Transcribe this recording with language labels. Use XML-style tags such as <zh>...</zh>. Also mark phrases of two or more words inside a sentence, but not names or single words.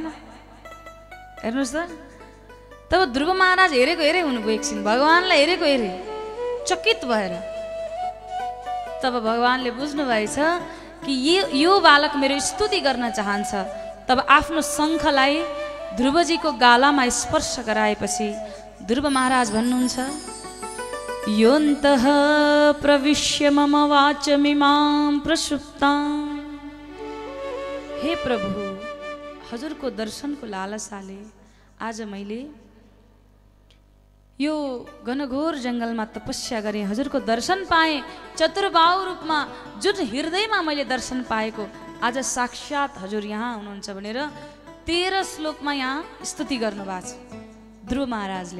<ne>हेर्नुहोस् त, तब ध्रुव महाराज हेरेको हेरे हुनुभयो, एकछिन भगवानलाई हेरेको हेरे चकित भएर। तब भगवानले बुझ्नु भएछ कि यो बालक मेरो स्तुति गर्न चाहन्छ। तब आफ्नो शङ्खलाई ध्रुवजीको गालामा स्पर्श गराएपछि ध्रुव महाराज भन्नुहुन्छ</ne> <sa>योऽन्तः प्रविश्य मम वाचमिमां प्रसुप्ताम्।</sa> <ne>हे प्रभु, हजुरको दर्शनको लालसाले आज मैले यो घनघोर जङ्गलमा तपस्या गरेँ, हजुरको दर्शन पाएँ। चतुर्बाहु रूपमा जुन हृदयमा मैले दर्शन पाएको आज साक्षात हजुर यहाँ हुनुहुन्छ भनेर 13 श्लोकमा यहाँ स्तुति गर्नुभएको छ ध्रुव महाराजले।</ne>